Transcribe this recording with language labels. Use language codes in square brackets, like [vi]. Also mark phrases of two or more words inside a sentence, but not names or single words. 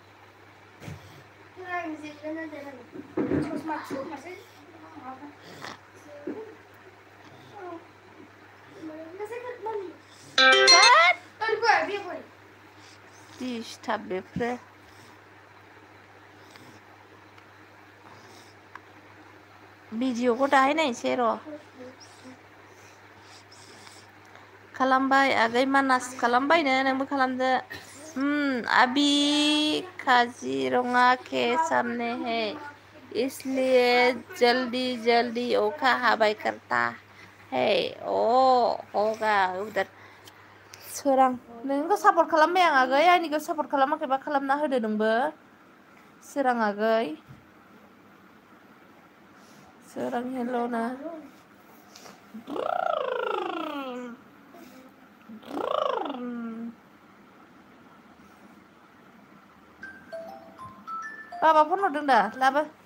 [brx] दिसटार्ब बेफोरो भिडिअखौ दाहाय नायनोसै र' खालामबाय आगै मानास खालामबायनो नोंबो खालामदो [hi] अभी काजीरंगा के सामने है इसलिए जल्दी जल्दी ओखा हवाई करता है ओ होगा उधर [brx] सोरां नोंखौ सापर्ट खालामबाय आं आगै आंनिखौ सापर्ट खालामाखैबा खालामना होदो नोंबो सोरां आगै सोरां हेल'नो बाबा फन हरदों दा लाबो